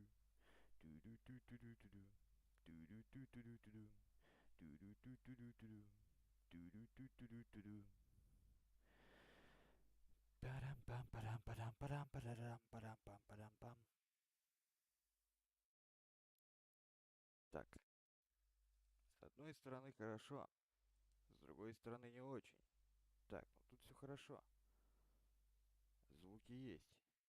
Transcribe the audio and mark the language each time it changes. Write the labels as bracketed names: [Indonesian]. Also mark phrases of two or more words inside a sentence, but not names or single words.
[Russian] Ду-ду-ду-ду-ду-ду. Ду-ду-ду-ду-ду-ду. Ду-ду-ду-ду-ду-ду. Ду-ду-ду-ду-ду-ду. Парам-пам-парам-парам-парам-парам-парам-пам-парам-пам. Так, с одной стороны хорошо, с другой стороны не очень. Так, ну тут все хорошо. Звуки есть.